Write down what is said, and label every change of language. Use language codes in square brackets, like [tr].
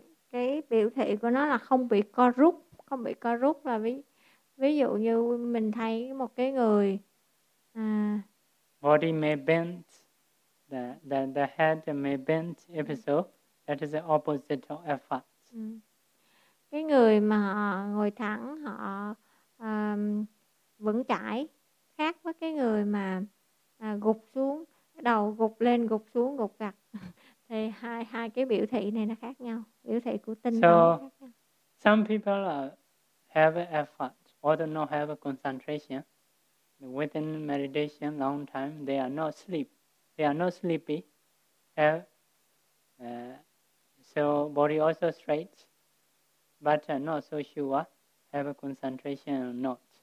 [vi] Cái biểu thị của nó là không bị co rút. Không bị co rút là ví dụ như mình thấy một cái người [en] body may bend, the head may bend. If so, that is the opposite of effort. [vi] Cái người mà họ ngồi thẳng, họ vững chãi, khác với cái người mà gục xuống, đầu gục lên, gục xuống, gục gặt. Thì hai cái biểu thị này nó khác nhau, biểu thị của tinh tấn. [en] So, some people have effort or do not have a concentration. Within meditation long time, they are not sleep. They are not sleepy. So body also straight, but not so sure have a concentration or not.